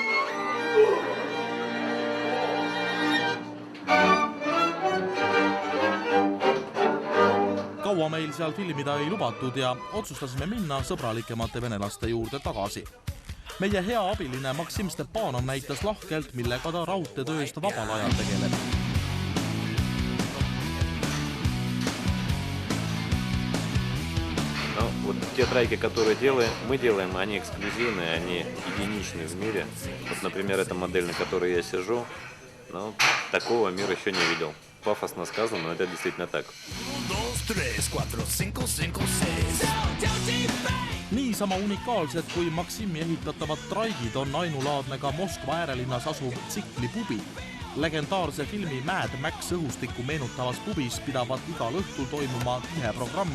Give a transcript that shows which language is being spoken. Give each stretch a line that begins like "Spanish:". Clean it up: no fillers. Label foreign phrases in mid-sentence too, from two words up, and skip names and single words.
Estonian: Kaua meil seal filmida ei lubatud ja otsustasime minna sõbralikemate venelaste juurde tagasi. Meie hea abiline Maksim Stepanov näitas lahkelt, millega ta raudteetööst vabal ajal tegeleb.
Russian: Ну, вот те треки, которые мы делаем, они эксклюзивные, они единичные в мире. Вот, например, эта модель, на которой я сижу, ну, такого мир еще не видел. Пафосно сказано, но это действительно так.
Estonian: Niisama unikaalsed kui Maksimi ehitatavad traigid on ainulaadne ka Moskva äärelinnas asuv tsiklipubi. Legendaarse filmi Mad Max õhustikku meenutavas pubis pidavat igal õhtul toimuma tihe programm.